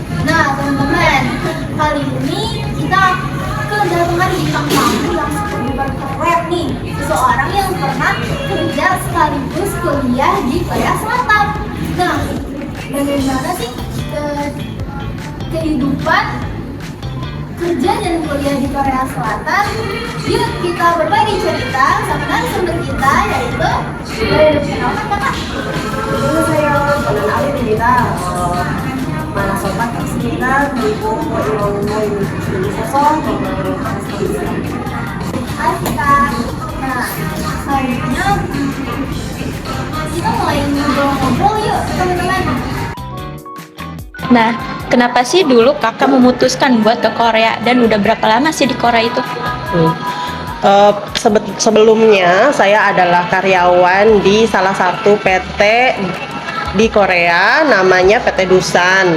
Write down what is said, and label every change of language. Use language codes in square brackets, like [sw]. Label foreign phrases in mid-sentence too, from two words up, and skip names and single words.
[id] Nah teman-teman, kali ini kita kedatangan bintang tamu yang super keren nih, seseorang yang pernah kerja sekaligus kuliah di Korea Selatan. Nah, bagaimana sih kehidupan kerja dan kuliah di Korea Selatan? Yuk kita berbagi cerita sama narasumber kita, yaitu dari kenalkan kakak. [ko] 안녕하세요. 저는 아르빈입니다. 만나서 반갑습니다. 그리고 이런 모임 주셔서 정말 감사합니다. [id] Asika. Nah, selanjutnya kita mulai ngobrol-ngobrol yuk teman-teman. Nah, kenapa sih dulu kakak memutuskan buat ke Korea dan udah berapa lama sih di Korea itu? Sebelumnya saya adalah karyawan di salah satu PT di Korea, namanya PT Dusan.